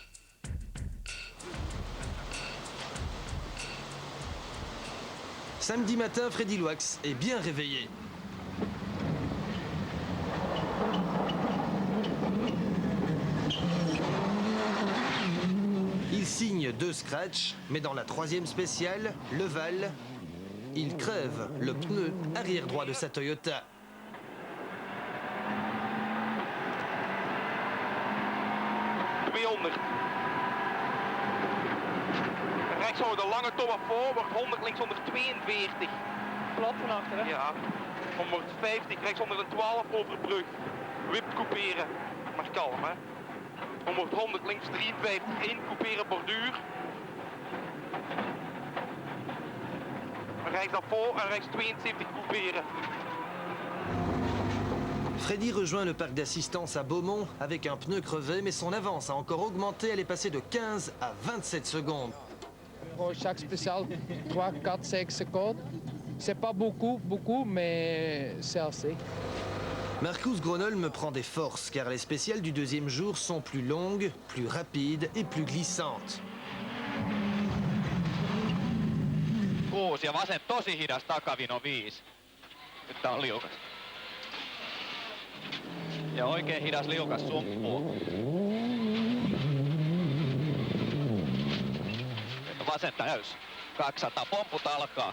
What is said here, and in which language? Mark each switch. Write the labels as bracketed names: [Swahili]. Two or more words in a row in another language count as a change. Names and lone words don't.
[French] Samedi matin, Freddie Loax est bien réveillé. Il signe 2 scratchs, mais dans la 3e spéciale, Leval, il crève le pneu arrière droit de sa Toyota. [Dutch] Rechts over de lange Thomas voor, wordt 100 links 142. Plat van achter, hè? Ja. 150 rechts onder de 12 over brug. Wip couperen, maar kalm, hè? 100 links 53 in, couperen borduur. Rechts daarvoor en rechts 72 couperen. [French] Freddie rejoint le parc d'assistance à Beaumont avec un pneu crevé, mais son avance a encore augmenté, elle est passée de 15 à 27 secondes. Pour chaque spécial, 3, 4, 5 secondes. C'est pas beaucoup, mais c'est assez. Markus Gronholm prend des forces car les spéciales du 2e jour sont plus longues, plus rapides et plus glissantes. [Finnish] Kuusi ja vasen tosi hidas takavino 5. Nyt tää on liukas. Ja oikein hidas liukas sumppuun. Vasen täys. 200. Pomput alkaa.